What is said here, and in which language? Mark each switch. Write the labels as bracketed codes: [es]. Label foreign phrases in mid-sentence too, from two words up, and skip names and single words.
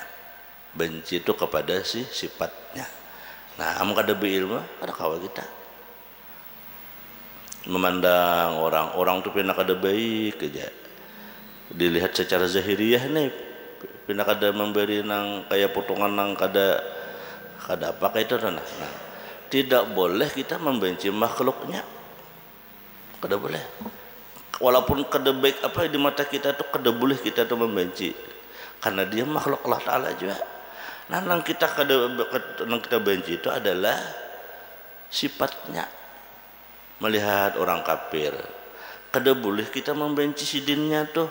[bjn] Benci itu kepada sifatnya. Nah, amun kada berilmu, kada kawa kita memandang orang itu pina kada baik aja, dilihat secara zahiriyah nih, pina kada memberi nang kayak potongan nang kada apa kayak itu. [id] Nah, tidak boleh kita membenci makhluknya, [bjn] kada boleh. Walaupun kada baik apa di mata kita itu, kada boleh kita itu membenci, karena dia makhluk [ar] Allah Ta'ala [bjn] juga. Nah, nang kita benci itu adalah sifatnya. Melihat orang kafir, kada boleh kita membenci sidinnya tuh.